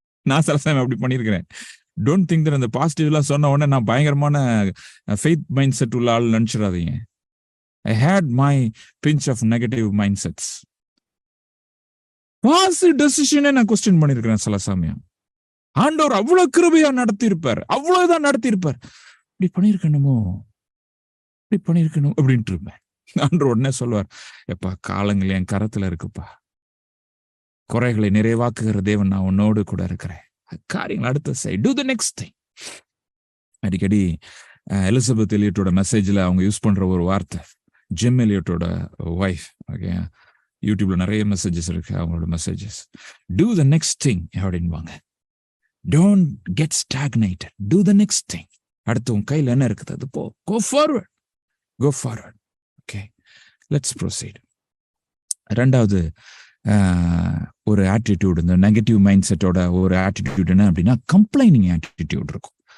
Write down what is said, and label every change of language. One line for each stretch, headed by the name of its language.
Tamil: நான் சில சமயம் அப்படி பண்ணியிருக்கிறேன்.
English: don't think that
Tamil: அந்த பாசிட்டிவ்லாம் சொன்ன உடனே நான் பயங்கரமான ஃபெய்த் மைண்ட் செட் உள்ள ஆள் நினச்சிடாதீங்க.
English: I had my pinch of negative mindsets.
Tamil: Positive டெசிஷனே நான் கொஸ்டின் பண்ணியிருக்கிறேன் சில சமயம். ஆண்டவர் அவ்வளவு கிருபையா நடத்தியிருப்பார், அவ்வளவுதான் நடத்தியிருப்பார். இப்படி பண்ணியிருக்கணுமோ, இப்படி பண்ணியிருக்கணும் அப்படின்ட்டு இருப்பேன். ஆண்டவர் உடனே சொல்லுவார், எப்பா காலங்கள் என் கரத்துல இருக்குப்பா, குறைகளை நிறைவாக்குகிற தேவன் நான் உன்னோடு கூட இருக்கிறேன், காரியங்கள் அடுத்த side,
English: do the next thing.
Tamil: அடிக்கடி எலிசபெத் எலியட்டோட மெசேஜ்ல அவங்க யூஸ் பண்ற ஒரு வார்த்தை, ஜிம் எலியட்டோட ஒய்ஃப், ஓகே, யூடியூப்ல நிறைய மெசேஜஸ் இருக்கு அவங்களோட messages,
English: do the next thing
Tamil: அப்படின்பாங்க.
English: Don't get stagnated, do the next thing.
Tamil: அடுத்து உன் கையில் என்ன இருக்குது அது போ,
English: go forward, go forward. Okay, let's proceed.
Tamil: ரெண்டாவது ஒரு ஆட்டிடியூட், இந்த நெகட்டிவ் மைண்ட் செட்டோட ஒரு ஆட்டிடியூட் என்ன அப்படின்னா, கம்ப்ளைனிங் ஆட்டிடியூட் இருக்கும்.